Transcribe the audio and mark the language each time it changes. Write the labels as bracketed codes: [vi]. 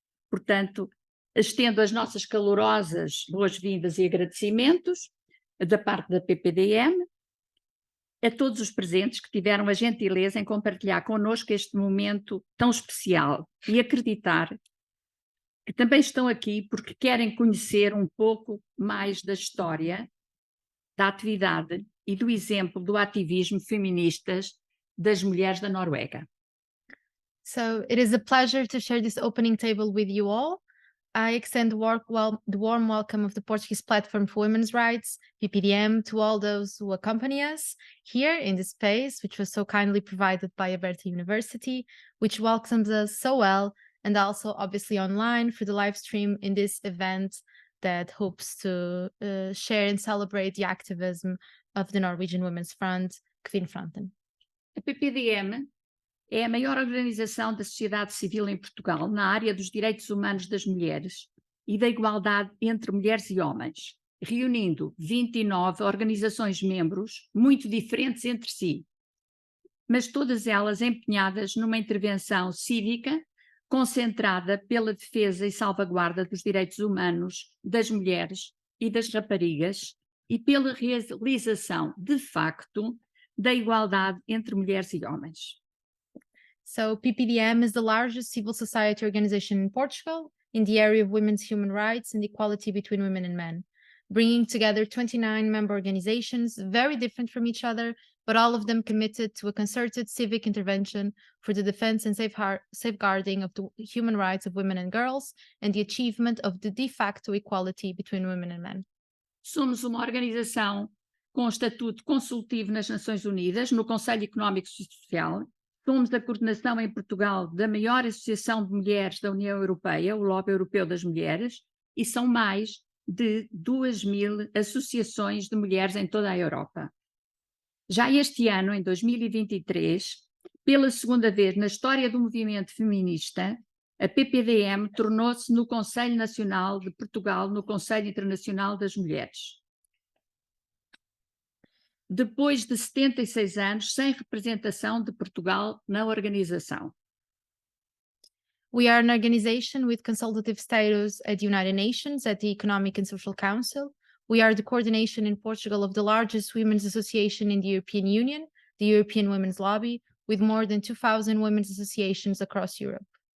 [pt] Portanto, estendo as nossas calorosas boas-vindas e agradecimentos da parte da PPDM a todos os presentes que tiveram a gentileza em compartilhar connosco este momento tão especial e acreditar que também estão aqui porque querem conhecer um pouco mais da história, da atividade e do exemplo do ativismo feministas das mulheres da Noruega. [en] So it is a pleasure to share this opening table with you all. I extend the warm welcome of the Portuguese Platform for Women's Rights, PPDM, to all those who accompany us here in this space, which was so kindly provided by Aberta University, which welcomes us so well, and also obviously online for the live stream in this event that hopes to share and celebrate the activism of the Norwegian Women's Front, Kvinnfronten. [pt] A PPDM é a maior organização da sociedade civil em Portugal na área dos direitos humanos das mulheres e da igualdade entre mulheres e homens, reunindo 29 organizações membros muito diferentes entre si, mas todas elas empenhadas numa intervenção cívica concentrada pela defesa e salvaguarda dos direitos humanos das mulheres e das raparigas e pela realização, de facto, da igualdade entre mulheres e homens. [en] So PPDM is the largest civil society organization in Portugal in the area of women's human rights and equality between women and men, bringing together 29 member organizations, very different from each other, but all of them committed to a concerted civic intervention for the defense and safeguarding of the human rights of women and girls and the achievement of the de facto equality between women and men. [pt] Somos uma organização com estatuto consultivo nas Nações Unidas, no Conselho Económico e Social. Somos a coordenação em Portugal da maior associação de mulheres da União Europeia, o Lobby Europeu das Mulheres, e são mais de 2.000 associações de mulheres em toda a Europa. Já este ano, em 2023, pela segunda vez na história do movimento feminista, a PPDM tornou-se no Conselho Nacional de Portugal, no Conselho Internacional das Mulheres. Depois de 76 anos sem representação de Portugal na organização. [en] We are an organization with consultative status at the United Nations, at the Economic and Social Council. We are the coordination in Portugal of the largest women's association in the European Union, the European Women's Lobby, with more than 2,000 women's associations across Europe.